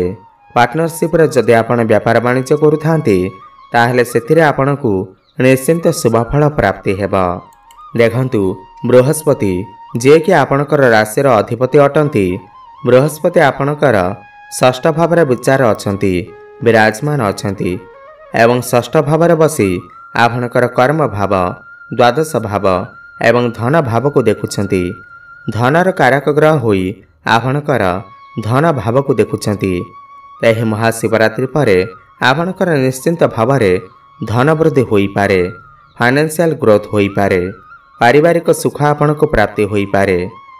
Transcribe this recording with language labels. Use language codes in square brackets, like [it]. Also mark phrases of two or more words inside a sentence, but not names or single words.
[or] ପାର୍ଟନରସିପ ରେ ଯଦି ଆପଣ ବ୍ୟାପାର ବାଣିଜ୍ୟ କରୁଥାନ୍ତି ତାହାଲେ ସେଥିରେ ଆପଣଙ୍କୁ ନିଶ୍ଚିତ ଶୁଭଫଳ ପ୍ରାପ୍ତି ହେବ। ଦେଖନ୍ତୁ ବୃହସ୍ପତି ଯେ କି ଆପଣଙ୍କର ରାଶି ଅଧିପତି ଅଟନ୍ତି। ବୃହସ୍ପତି ଆପଣଙ୍କର ଷଷ୍ଠ ଭାବ ବିଚାର ଅଛନ୍ତି, ବିରାଜମାନ ଅଛନ୍ତି ଏବଂ ଷଷ୍ଠ ଭାବ ବସି ଆପଣଙ୍କର କର୍ମ ଭାବ, ଦ୍ୱାଦଶ ଭାବ ଏବଂ ଧନ ଭାବ କୁ ଦେଖୁଛନ୍ତି। ଧନର କାରକ ଗ୍ରହ ହୋଇ ଆପଣଙ୍କର ଧନ ଭାବ କୁ ଦେଖୁଛନ୍ତି। ଏହି ମହାଶିବରାତ୍ରି ପରେ ଆପଣଙ୍କର ନିଶ୍ଚିତ ଭାବ ଧନ ବୃଦ୍ଧି ହୋଇ ପାରେ, [en] financial growth [or] ହୋଇ ପାରେ, ପାରିବାରିକ ସୁଖ ଆପଣ କୁ ପ୍ରାପ୍ତି ହୋଇ ପାରେ।